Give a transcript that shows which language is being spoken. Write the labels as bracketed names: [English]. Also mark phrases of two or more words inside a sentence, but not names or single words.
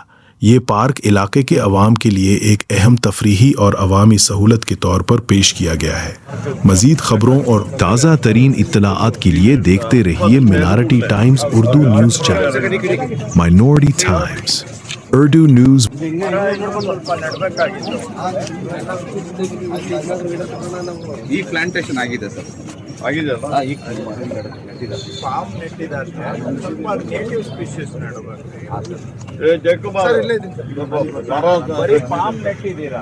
[Urdu] یہ پارک علاقے کے عوام کے لیے ایک اہم تفریحی اور عوامی سہولت کے طور پر پیش کیا گیا ہے. مزید خبروں اور تازہ ترین اطلاعات کے لیے دیکھتے رہیے مائنارٹی ٹائمز اردو نیوز چینل. مائنارٹی ٹائمز اردو نیوز. [Kannada] ಈ ಪ್ಲಾಂಟೇಶನ್ ಆಗಿದೆ ಸರ್, ಆಗಿದೆಯಲ್ಲ, ಫಾರ್ಮ್ ನೆಟ್ಟಿದ್ದಾರೆ. ಸ್ವಲ್ಪ [English] native species [Kannada] ಬರೀ ಫಾರ್ಮ್ ನೆಟ್ಟಿದ್ದೀರಾ?